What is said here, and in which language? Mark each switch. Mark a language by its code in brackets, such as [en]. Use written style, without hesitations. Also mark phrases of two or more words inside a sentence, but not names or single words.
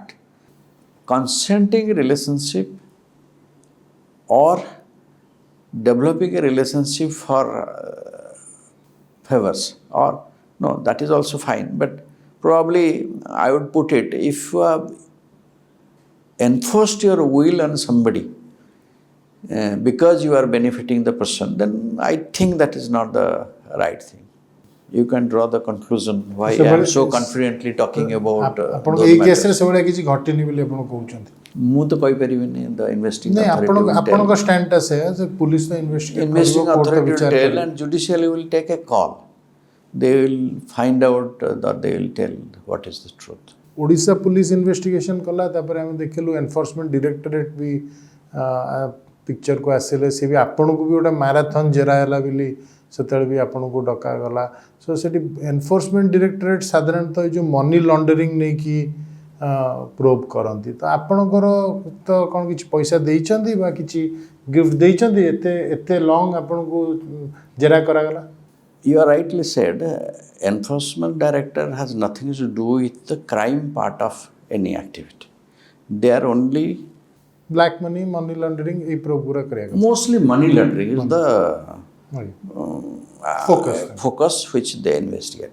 [en] Consenting relationship or developing a relationship for favors or no, that is also fine, but probably I would put it, if you have enforced your will on somebody because you are benefiting the person, then I think that is not the right thing. You can draw the conclusion why I am so confidently talking about [or] ଆପଣଙ୍କ ଏଇ କେସରେ ସେଭଳିଆ କିଛି ଘଟିନି ବୋଲି ଆପଣ କହୁଛନ୍ତି ମୁଁ ତ କହିପାରିବିନି [en] the investigating [or] ନାଇଁ ଆପଣଙ୍କ ଷ୍ଟାଣ୍ଡଟା ସେ ପୁଲିସ ତ [en] investigating authority will tell and judiciary will take a call. They will find out that they will tell what is the truth. [or] ଓଡ଼ିଶା [en] police investigation [or] କଲା ତାପରେ ଆମେ ଦେଖିଲୁ [en] enforcement directorate [or] ବି ପିକ୍ଚରକୁ ଆସିଲେ ସେ ବି ଆପଣଙ୍କୁ ବି ଗୋଟେ ମାରାଥନ୍ ଜେରା ହେଲା ବୋଲି ସେତେବେଳେ ବି ଆପଣଙ୍କୁ ଡକାଗଲା ସୋ ସେଠି [en] enforcement directorate [or] ସାଧାରଣତଃ ଏଇ ଯେଉଁ [en] money laundering [or] ନେଇକି ପ୍ରୋବ୍ କରନ୍ତି ତ ଆପଣଙ୍କର ତ କ'ଣ କିଛି ପଇସା ଦେଇଛନ୍ତି ବା କିଛି ଗିଫ୍ଟ ଦେଇଛନ୍ତି ଏତେ ଲଙ୍ଗ ଆପଣଙ୍କୁ ଜେରା କରାଗଲା [en] You are rightly said, enforcement director has nothing to do with the crime part of any activity. They are only black money, money laundering, [hi] ये पूरा करेगा. [en] Mostly money laundering is the focus which they investigate.